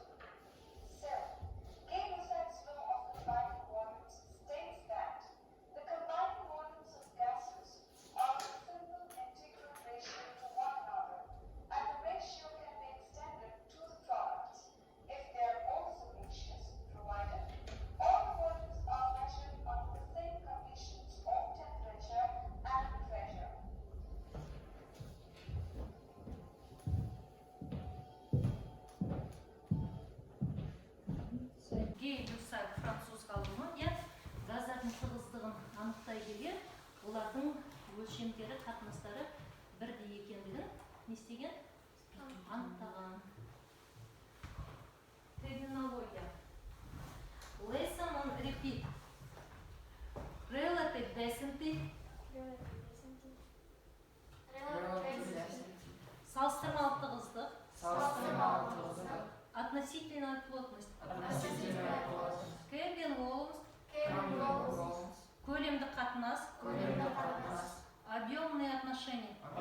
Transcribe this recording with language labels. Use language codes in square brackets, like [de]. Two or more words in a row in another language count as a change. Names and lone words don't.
[en] So, Gay-Lussac's law of combining volumes states that the combined volumes of gases are a simple integral ratio to one another, and the ratio can be extended to the products if they are also ratios, provided all the volumes are measured under the same conditions of temperature and pressure. [kk] Гей-Люссак француз ғалымы газдардың тығыздығын анықтай келе, олардың өлшемдері, қатынастары бірдей екендігін не істеген? Анықтаған. Терминология. [en] Lesson on repeat. Relative density. [kk] Салыстырмалы тығыздық. [ru] Относительная плотность. Кельвин Волмс. [kk] Көлемдік қатынас. [ru] Объемные отношения.